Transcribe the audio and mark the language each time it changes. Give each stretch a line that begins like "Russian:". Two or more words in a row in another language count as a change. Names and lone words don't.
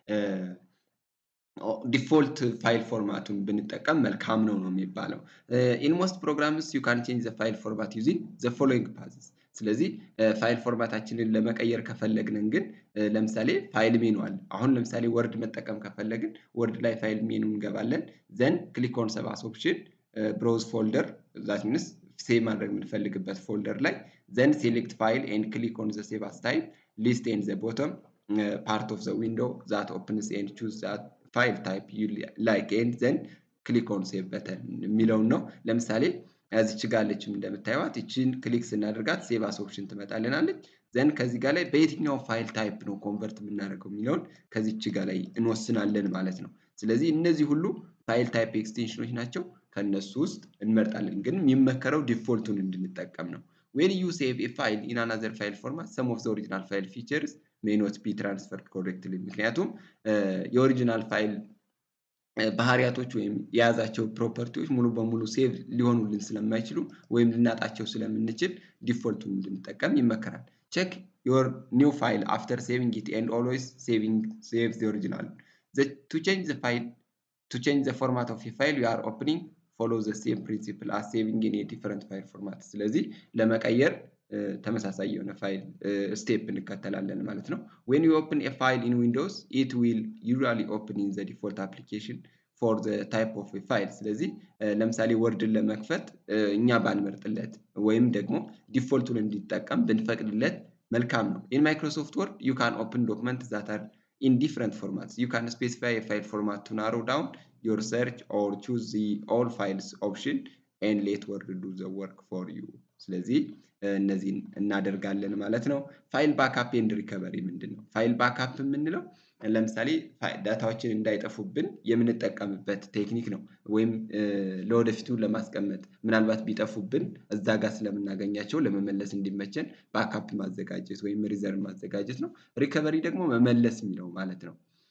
English: default file format
Amharic: ብንጠቀም መልካም ነው የሚባለው።
English: in most programs you can change the file format using the following paths።
Amharic: ስለዚህ ፋይል ፎርማታችንን ለመቀየር ከፈለግን ግን ለምሳሌ
English: file menu
Amharic: አለ። አሁን ለምሳሌ ወርድ መጠቀም ከፈለግን ወርድ ላይ
English: file menu
Amharic: እንገባለን።
English: then click on save as option browse folder that means
Amharic: ሴቭ ማድረግ የምንፈልግበት ፎልደር ላይ
English: then select file and click on the save as type list in the bottom part of the window that opens and choose that file type you like and then click on save button
Amharic: የሚለው ነው። ለምሳሌ እዚች ጋር አለችም እንደምታዩት እቺን ክሊክ ስናደርጋት ሴቭ
English: as option
Amharic: ትመጣልናለች። then ከዚህ ጋር ላይ በየትኛው
English: file type
Amharic: ነው ኮንቨርት የምናደርገው የሚለውን ከዚች ጋር ላይ እንወስናለን ማለት ነው። ስለዚህ እነዚህ ሁሉ
English: file type extensions
Amharic: ናቸው። ከነሱ ውስጥ እንመርጣለን ግን የሚመከረው ዲፎልቱን እንድንጠቀም ነው
English: when you save a file in another file format some of the original file features may not be transferred correctly
Amharic: ምክንያቱም
English: original file
Amharic: ባህሪያቶች ወይም የያዛቸው ፕሮፐርቲዎች ሙሉ በሙሉ ሴቭ ሊሆኑልን ስለማይችሉ ወይም ልናጣቸው ስለምንችል ዲፎልቱን እንድንጠቀም ይመከራል
English: check your new file after saving it and always save the original to change the format of a file you are opening follow the same principle as saving in a different file format
Amharic: ስለዚህ ለመቀየር ተመሳሳይ የሆነ ፋይል ስቴፕ እንከተላለን ማለት ነው
English: when you open a file in windows it will usually open in the default application for the type of a file
Amharic: ስለዚህ ለምሳሌ ወርድን ለመክፈት እኛ ባንመርጥለት ወይም ደግሞ ዲፎልቱን እንዲጠቀም ብንፈቅድለት መልካም ነው
English: in Microsoft Word you can open documents that are in different formats you can specify a file format to narrow down your search or choose the all files option and let Word do the work for you
Amharic: ስለዚህ እነዚህን እናደርጋለን ማለት ነው
English: file backup and recovery
Amharic: ምንድነው
English: file backup
Amharic: የምንለው ለምሳሌ ዳታዎችን እንዳይጠፉብን የምንጠቀምበት ቴክኒክ ነው ወይም ለወደፊቱ ለማስቀመጥ ምናልባት ቢጠፉብን እዛ ጋር ስለምናገኛቸው ለመመለስ እንዲመቸን ባክአፕ ማዘጋጀት ወይም ሪዘርቭ ማዘጋጀት ነው ሪከቨሪ ደግሞ መመለስ የሚለው ማለት ነው